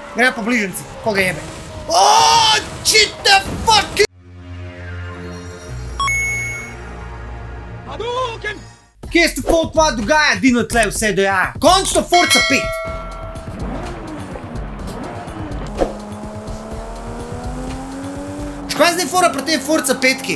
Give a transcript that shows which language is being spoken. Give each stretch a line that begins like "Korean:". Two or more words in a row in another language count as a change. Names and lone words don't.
Slovenian: Gremo po bližnjici, koga jebe. Oooo,
English: shit the fuck!
Slovenian: Kje se to pa dogaja, Dino tle vse dojaja? Končno Forza 5! Škaj zdaj fora proti tem Forza 5-ki?